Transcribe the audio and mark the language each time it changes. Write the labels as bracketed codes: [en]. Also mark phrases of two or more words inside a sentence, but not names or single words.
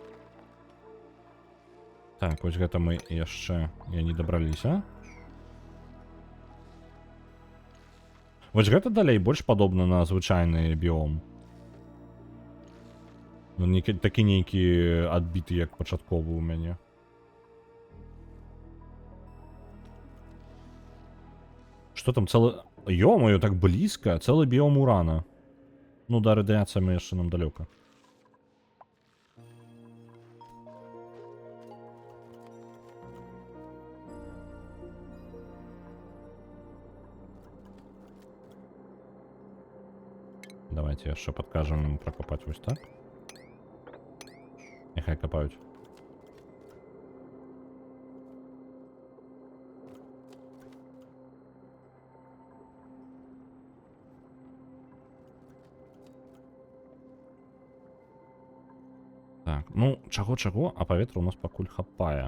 [be] Так, вось гэта мы яшчэ не дабраліся. Вось гэта далей больш падобна на звычайны біом. Ну, такі нейкі адбіты, як пачатковы ў мяне. [ru] Что там целый... Ё-моё, так близко. Целый биом урана. Ну да, радиация мы еще нам далеко. Давайте еще подкажем им прокопать вот так. Нехай копают. [be] Так, ну, чаго-чаго, а паветра у нас пакуль хапае.